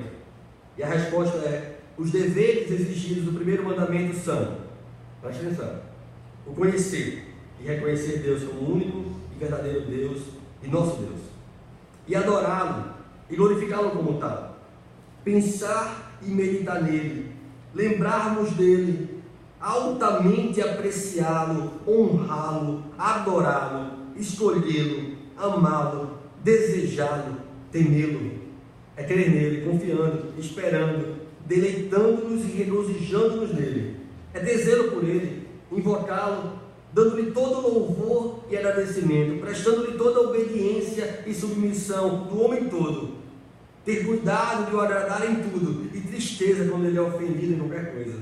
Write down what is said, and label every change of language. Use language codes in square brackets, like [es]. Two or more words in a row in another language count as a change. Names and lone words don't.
[pt] E a resposta é: os deveres exigidos no primeiro mandamento são, preste atenção, o conhecer e reconhecer Deus como o único e verdadeiro Deus e nosso Deus, e adorá-lo e glorificá-lo como tal, pensar e meditar nele, lembrarmos dele, altamente apreciá-lo, honrá-lo, adorá-lo, escolhê-lo, amá-lo, desejá-lo, temê-lo. É crer nele, confiando, esperando, deleitando-nos e regozijando-nos nele. É ter zelo por ele, invocá-lo, dando-lhe todo louvor e agradecimento, prestando-lhe toda obediência e submissão do homem todo. Ter cuidado de o agradar em tudo e tristeza quando ele é ofendido em qualquer coisa.